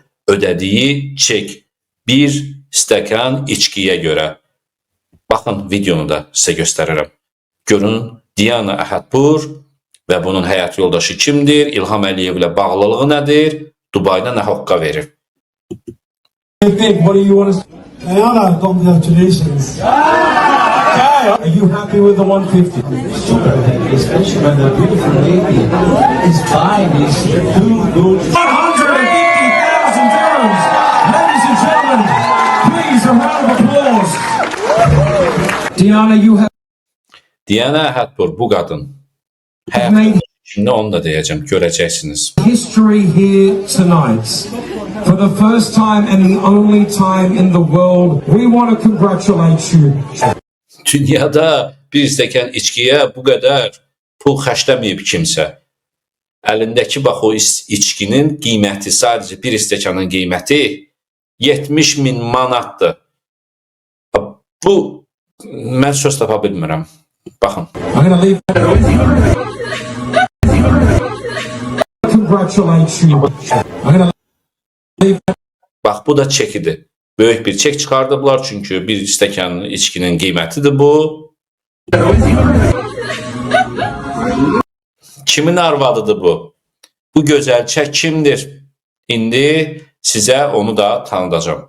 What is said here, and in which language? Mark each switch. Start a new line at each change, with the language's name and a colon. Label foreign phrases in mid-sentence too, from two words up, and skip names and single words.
Azerbaijani: Ödədiyi çek bir stəkan içkiyə görə. Baxın, videonu da sizə göstərirəm. Görün, Diana Ahadpour və bunun həyat yoldaşı kimdir? İlham Əliyev ilə bağlılığı nədir? Dubayda nə hoqqa verir?
English: What do you want to say? Diana, congratulations. Are you happy with the 150? Super happy, especially when the beautiful lady is buying these two good. 150,000 dirhams! Ladies and gentlemen, please a round of applause. Diana, you have
Azerbaijani: Diana Ahadpour, bu qadın. Həyatın içində onu da deyəcəm, görəcəksiniz.
English: history here tonight. For the first time and the only time in the world, we want to congratulate you.
Azerbaijani: Dünyada bir stəkan içkiyə bu qədər pul xərcləməyib kimsə. Əlindəki bax o içkinin qiyməti, sadəcə bir stəkanın qiyməti 70.000 manatdır. Bu, mən söz tapa bilmirəm. Baxın.
English: I'm going to leave. Congratulate you. I'm going to leave.
Azerbaijani: Bax, bu da çekidir. Böyük bir çek çıxardıblar, çünki bir stəkan içkinin qiymətidir bu. Kimin arvadıdır bu? Bu gözəl çək kimdir? İndi sizə onu da tanıdacağım.